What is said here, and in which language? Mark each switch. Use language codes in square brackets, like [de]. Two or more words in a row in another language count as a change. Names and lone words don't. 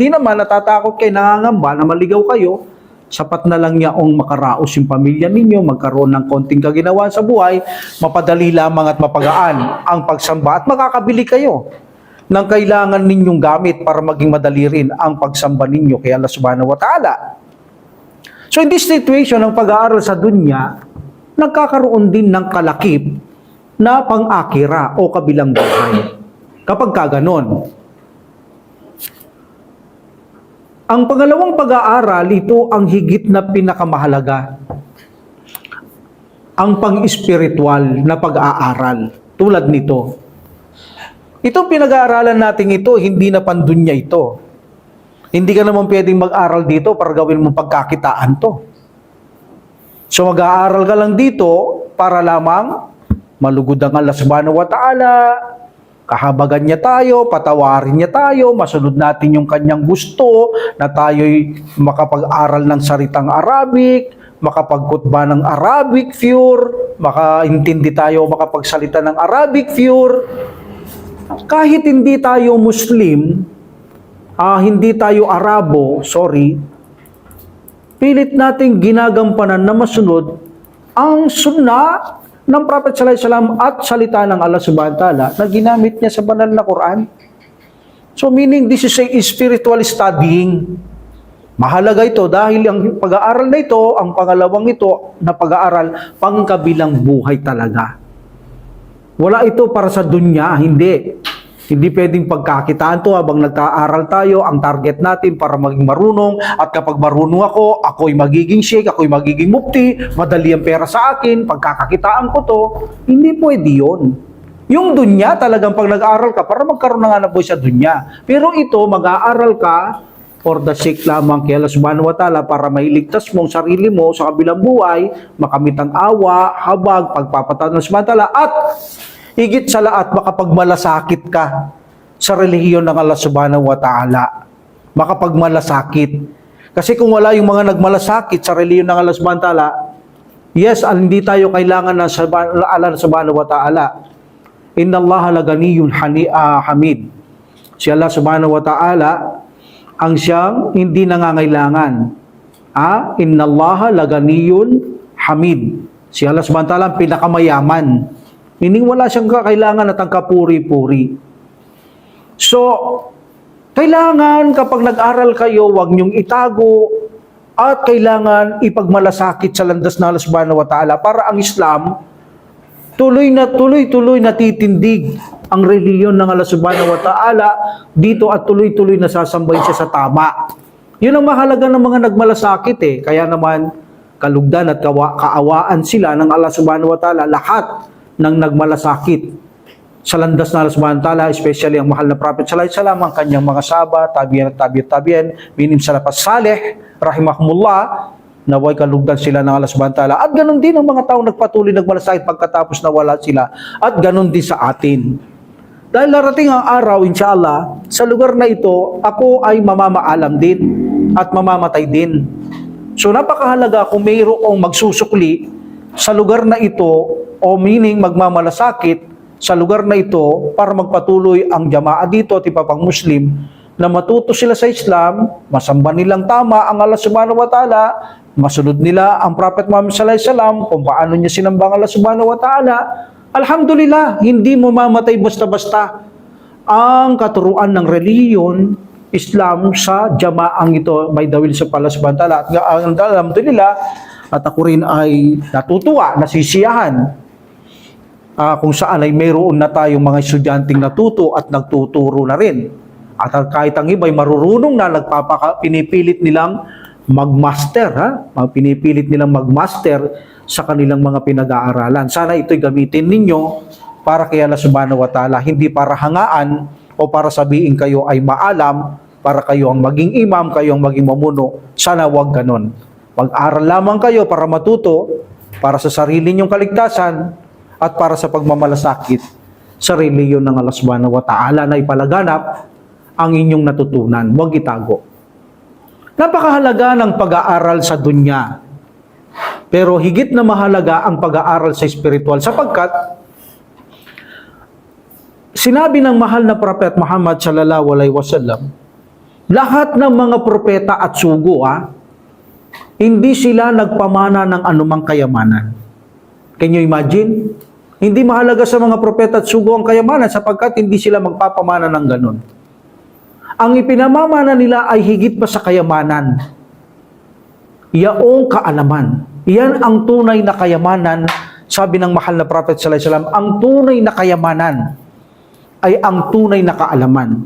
[tl] Kung hindi naman, natatakot kayo, nangangamba na maligaw kayo, sapat na lang yaong makaraos yung pamilya ninyo, magkaroon ng konting kaginawa sa buhay, mapadali lamang at mapagaan ang pagsamba at makakabili kayo ng kailangan ninyong gamit para maging madali rin ang pagsamba ninyo kay Allah [ar] سبحانه وتعالى. [en] So in this situation, [tl] ang pag-aaral sa dunya, nagkakaroon din ng kalakip na pang-akira o kabilang buhay. Kapag kaganon. Ang pangalawang pag-aaral, ito ang higit na pinakamahalaga. Ang pang-espiritual na pag-aaral. Tulad nito. Itong pinag-aaralan natin ito, hindi na pandunya ito. Hindi ka naman pwedeng mag-aral dito para gawin mo pagkakitaan to. So mag-aaral ka lang dito para lamang malugod ang Allah [ar] سبحانه وتعالى, [tl] kahabagan niya tayo, patawarin niya tayo, masunod natin yung kanyang gusto, na tayo'y makapag-aral ng salitang Arabic, makapagkutba ng [en] Arabic pure, [tl] makaintindi tayo makapagsalita ng [en] Arabic pure. [tl] Kahit hindi tayo Muslim, hindi tayo Arabo, pilit nating ginagampanan na masunod ang sunnah ng Prophet [ar] صلى الله عليه وسلم [tl] at salita ng Allah [ar] سبحانه وتعالى [tl] na ginamit niya sa banal na Quran. [en] So meaning this is a spiritual studying. [tl] Mahalaga ito dahil ang pag-aaral na ito, ang pangalawang ito na pag-aaral, pangkabilang buhay talaga. Wala ito para sa dunya, hindi. Hindi pwedeng pagkakitaan to habang nagka-aral tayo, ang target natin para maging marunong, at kapag marunong ako, ako'y magiging sheikh, ako'y magiging mufti, madali ang pera sa akin, pagkakakitaan ko to. Hindi pwede yun. Yung dunya, talagang pag nag-aaral ka, para magkaroon na nga na buhay sa dunya. Pero ito, mag-aaral ka [en] for the sake [tl] lamang kay Allah [ar] سبحانه وتعالى [tl] para mailigtas mo ang sarili mo sa kabilang buhay, makamit ang awa, habag, pagpapatawad ng [ar] سبحانه وتعالى, [tl] at higit sa lahat, makapagmalasakit ka sa relihiyon ng Allah [ar] سبحانه وتعالى. [tl] Makapagmalasakit. Kasi kung wala yung mga nagmalasakit sa relihiyon ng Allah [ar] سبحانه وتعالى, [tl] yes, hindi tayo kailangan ng Allah [ar] سبحانه وتعالى. إن الله لغني حميد. [tl] Si Allah [ar] سبحانه وتعالى [tl] ang siyang hindi nangangailangan. [ar] إن الله لغني حميد. [tl] Si Allah [ar] سبحانه وتعالى [tl] ang pinakamayaman. Meaning wala siyang kailangan at ang kapuri-puri. So, kailangan kapag nag-aral kayo, huwag niyong itago at kailangan ipagmalasakit sa landas ng Allah [ar] سبحانه وتعالى [tl] para ang Islam tuloy natitindig ang reliyon ng Allah [ar] سبحانه وتعالى [tl] dito at tuloy-tuloy nasasambahin siya sa tama. Yun ang mahalaga ng mga nagmalasakit Kaya naman, kalugdan at kaawaan sila ng Allah [ar] سبحانه وتعالى, [tl] lahat ng nagmalasakit sa landas na Allah [ar] سبحانه وتعالى, [tl] especially ang mahal na Prophet [ar] صلى الله عليه وسلم, [tl] ang kanyang mga sahaba, tabi'in at tabi'in, [ar] من السلف الصالح, [tl] rahimahumullah, naway kalugdan sila ng Allah [ar] سبحانه وتعالى. [tl] At ganun din ang mga taong nagpatuloy nagmalasakit pagkatapos na wala sila. At ganun din sa atin. Dahil darating ang araw, inshallah, sa lugar na ito, ako ay mamamaalam din at mamamatay din. So napakahalaga kung mayroong magsusukli sa lugar na ito, o meaning magmamalasakit sa lugar na ito para magpatuloy ang jamaa dito at iba pang Muslim na matuto sila sa Islam, masamba nilang tama ang Allah [ar] سبحانه وتعالى, [tl] masunod nila ang Prophet Muhammad [ar] صلى الله عليه وسلم [tl] kung paano niya sinamba ang Allah [ar] سبحانه وتعالى. [tl] Alhamdulillah, hindi mo mamatay basta-basta ang katuruan ng reliyon Islam sa jamaang ito [en] by the will of Allah [ar] سبحانه وتعالى. [tl] At alhamdulillah, at ako rin ay natutuwa, nasisiyahan kung saan ay mayroon na tayong mga estudyanteng natuto at nagtuturo na rin. At kahit ang iba ay marurunong na, pinipilit nilang mag-master, pinipilit nilang mag-master sa kanilang mga pinag-aaralan. Sana ito'y gamitin ninyo para kay Allah [ar] سبحانه وتعالى, [tl] hindi para hangaan o para sabihin kayo ay maalam, para kayo ang maging imam, kayo ang maging mamuno. Sana wag ganon. Mag-aral lamang kayo para matuto, para sa sarili ninyong kaligtasan, at para sa pagmamalasakit sa reliyon ng Allah [ar] سبحانه وتعالى [tl] na ipalaganap ang inyong natutunan. Huwag itago. Napakahalaga ng pag-aaral sa dunya. Pero higit na mahalaga ang pag-aaral sa spiritual sapagkat sinabi ng mahal na Prophet Muhammad [ar] صلى الله عليه وسلم, [tl] lahat ng mga propeta at sugo, hindi sila nagpamana ng anumang kayamanan. [en] Can you imagine? [tl] Hindi mahalaga sa mga propeta at sugo ang kayamanan sapagkat hindi sila magpapamana ng ganon. Ang ipinamamana nila ay higit pa sa kayamanan. Yaong kaalaman. Yan ang tunay na kayamanan. Sabi ng mahal na Prophet [ar] صلى الله عليه وسلم, [tl] ang tunay na kayamanan ay ang tunay na kaalaman.